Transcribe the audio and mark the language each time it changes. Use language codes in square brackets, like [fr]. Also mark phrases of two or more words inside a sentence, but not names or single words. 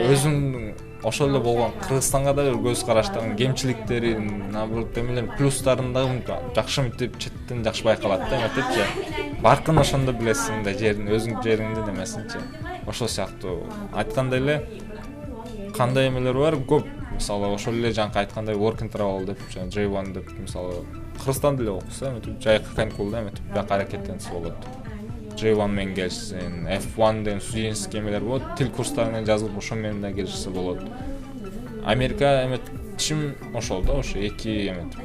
[ky] өзүмдүн ошол эле болгон Кыргызстанга да көз караштарын, кемчиликтерин, наоборот эмелерин плюстарын дагы жакшы мынтип четтен жакшы байкалат да, эметипчи. Баркын ошондо билесиң да, жерин, өзүң жериңдин эмесинчи. Ошол сыяктуу айткандай эле кандай эмелер бар, көп. Мисалы ошол эле жанкы айткандай [en] work and travel [ky] деп, J1 деп, мисалы Кыргызстанда эле окуса, эметип жайкы каникулда эметип бияка аракеттенсе болот. J1 менен келишсин, F1 деген студенческий эмелер болот, тил курстарына жазылып ошо менен да келишсе болот. Америка эметчим ошол да, ошо эки эметип.